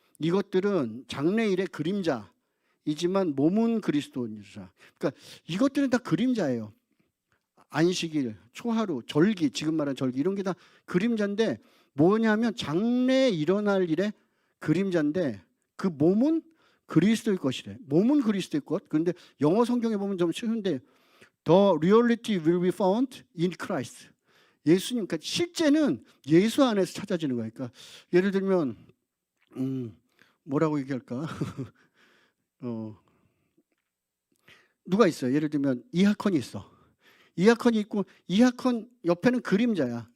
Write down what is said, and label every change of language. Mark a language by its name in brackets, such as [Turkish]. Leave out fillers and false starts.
[Korean] 이것들은 장래일의 그림자이지만 몸은 그리스도니라. 그러니까 이것들은 다 그림자예요. 안식일, 초하루, 절기, 지금 말한 절기 이런 게 다 그림자인데 뭐냐면 장래에 일어날 일의 그림자인데 그 몸은 그리스도의 것이래. 몸은 그리스도의 것. 그런데 영어 성경에 보면 좀 쉬운데 [English] The reality will be found in Christ. [Korean] 예수님, 그러니까 실제는 예수 안에서 찾아지는 거예요. 그러니까 예를 들면 뭐라고 얘기할까? 누가 있어요? 예를 들면 이하컨이 있어. 이하컨이 있고 이하컨 옆에는 그림자야.